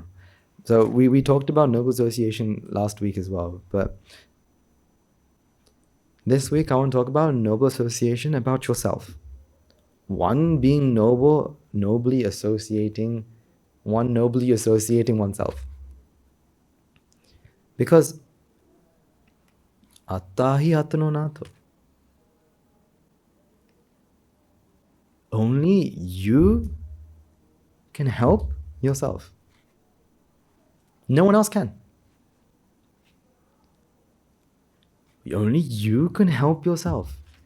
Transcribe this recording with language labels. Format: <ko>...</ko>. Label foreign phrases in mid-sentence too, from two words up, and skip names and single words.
<en>So we talked about noble association last week as well, but this week I want to talk about noble association about yourself. One being noble, nobly associating oneself. Because</en> <pi>attahi atano nato.</pi> <en>Only you can help yourself. No one else can. Only you can help yourself.</en>